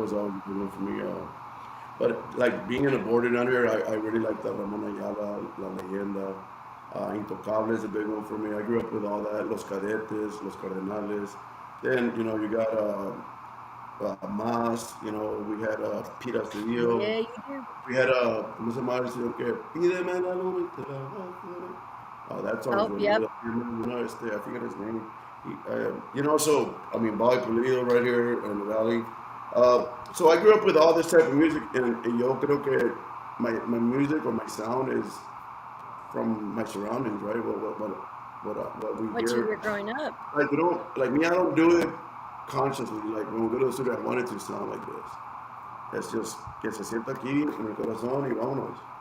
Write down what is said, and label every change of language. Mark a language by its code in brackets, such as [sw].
[en] was always a big one for me. But like being in a border down here, I really like the Ramon Ayala, La Leyenda, Intocable is a big one for me. I grew up with all that, Los Cadetes, Los Cardenales. Then, you got Mas, we had Pira Cedillo. Yeah, you do. We had, [es] ¿cómo se llama el señor que pídeme la luna y te la bajaré? [en] Oh, that song's Oh, really yep. good. I forget his name. So, I mean, Bobby Pulido right here in the valley. So I grew up with all this type of music, and [es] yo creo que [en] my music or my sound is from my surroundings, right? What we What you hear. were growing up. Like, like me, I don't do it consciously. Like, when we go to the studio, I want it to sound like this. [es] Es just que se sienta aquí en el corazón y vámonos.